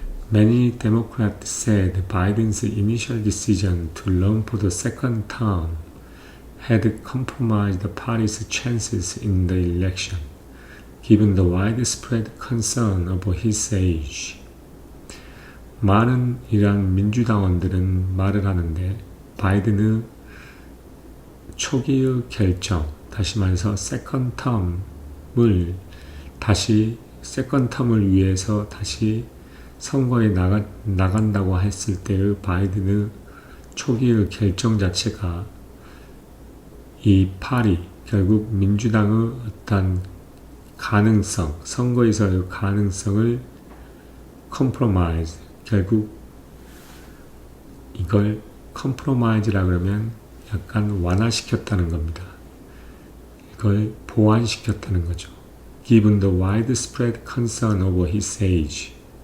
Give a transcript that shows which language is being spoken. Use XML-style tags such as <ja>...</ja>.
<en>Many Democrats said Biden's initial decision to run for the second term had compromised the party's chances in the election, given the widespread concern over his age.</en> <ko>많은 이란 민주당원들은 말을 하는데 바이든의 초기의 결정, 다시 말해서 세컨드 텀을 위해서 다시 선거에 나간다고 했을 때의 바이든의 초기의 결정 자체가 이 파리, 결국 민주당의 어떤 가능성, 선거에서의 가능성을 컴프로마이즈, 결국 이걸 컴프로마이즈라 그러면 약간 완화시켰다는 겁니다. 이걸 보완시켰다는 거죠.</ko> <en>Given the widespread concern over his age.</en>